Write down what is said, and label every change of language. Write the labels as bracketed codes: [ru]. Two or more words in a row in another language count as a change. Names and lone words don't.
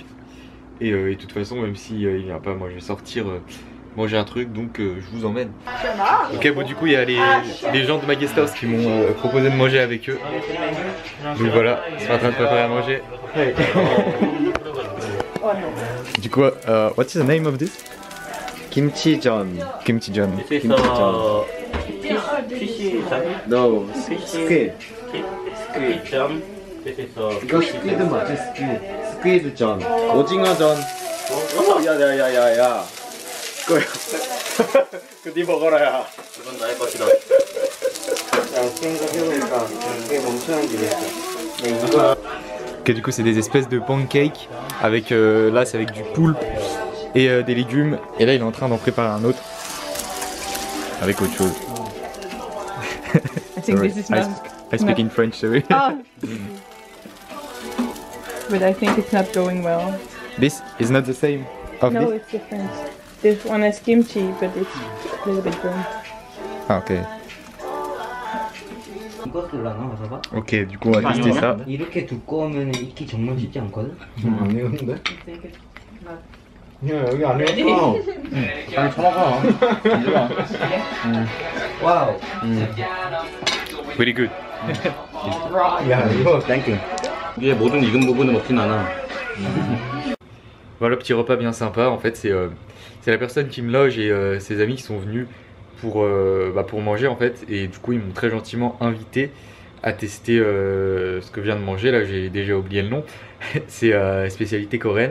[fr] Et de toute façon même s'il vient pas, moi je vais sortir manger un truc, donc je vous emmène. Ok, bon du coup il y a les gens de ma guest house qui m'ont proposé de manger avec eux. Donc voilà, ils sont en train de préparer à manger. Hey. Du coup, [en] what's the name of this? Kimchi-jeon. Kimchi-jeon. Kimchi-jeon. No, squid. Squid-jeon. [ko] 이거 스퀴드 맞지? 스퀴드-jeon. 오징어-jeon. 야야야야야. 그거야. 그거 네 먹어라 야. 이건 나의 것이다. 야, 생각해보니까 이게 멍청한 길이었어. 네, 이거. [fr] Ok, du coup c'est des espèces de pancakes avec là c'est avec du poulpe et des légumes, et là il est en train d'en préparer un autre avec autre chose. [en] I think this is not. I speak in French, sorry. Oh. But I think it's not going well. This is not the same of No, this? it's different. This one has kimchi, but it's a little bit burnt. Ah ok. [ko] 익었을라나 봐봐. [fr] Ok, du coup on va tester ça. [ko] 이렇게 두꺼우면 익기 정말 쉽지 않거든? 안 익었는데? 야, 여기 안 익었어. 빨리 쳐먹어. 와우. [en] Very good. [ko] 야, 이거 땡큐. 이게 모든 익은 부분은 없진 않아. [fr] Voilà, petit repas bien sympa. En fait c'est la personne qui me loge et ses amis qui sont venus pour manger en fait, et du coup ils m'ont très gentiment invité à tester ce que je viens de manger. Là j'ai déjà oublié le nom. C'est spécialité coréenne.